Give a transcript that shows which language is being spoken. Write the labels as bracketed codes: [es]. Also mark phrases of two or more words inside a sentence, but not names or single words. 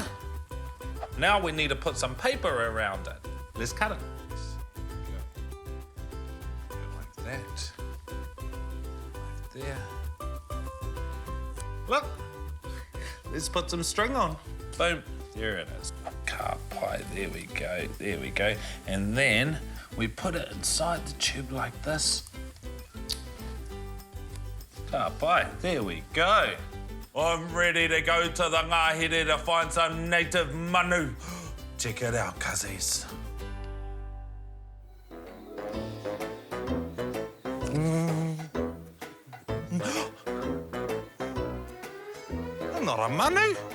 [en] Now we need to put some paper around it. Let's cut it. Go like that. Like there. Look, let's put some string on. Boom, there it is. [mi] Ka pai, [en] there we go, there we go. And then we put it inside the tube like this. [mi] Ka pai, [en] there we go. I'm ready to go to the Ngāhere to find some native manu. Check it out, cuzzies. Not a manu.